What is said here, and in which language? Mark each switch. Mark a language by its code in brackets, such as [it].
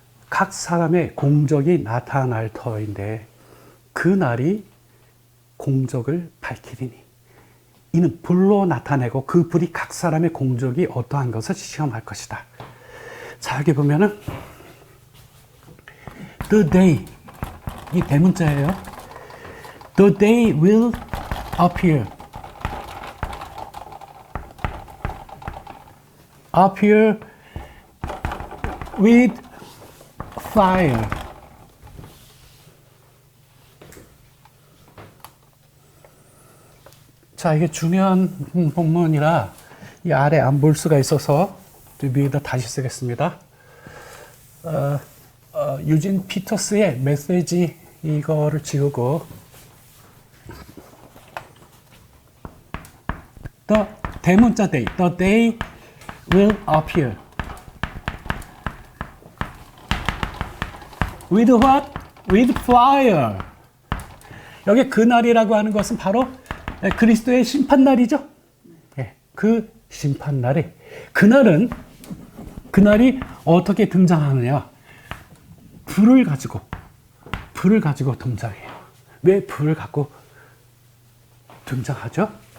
[ko] 각 사람의 공적이 나타날 터인데 그 날이 공적을 밝히리니 이는 불로 나타내고 그 불이 각 사람의 공적이 어떠한 것을 시험할 것이다. 자, 여기 보면은 [en] The day, [ko] 이 대문자예요. [en] The day will appear with fire. [ko] 자, 이게 중요한 본문이라 이 아래 안 볼 수가 있어서 위에다 다시 쓰겠습니다. 유진 피터스의 메시지 이거를 지우고 대문자 day, [en] the day will appear with what? with fire. [ko] 여기 그날이라고 하는 것은 바로 그리스도의 심판날이죠. 그 심판날이 그날이 어떻게 등장하느냐? 불을 가지고 등장해요. 왜 불을 갖고 등장하죠?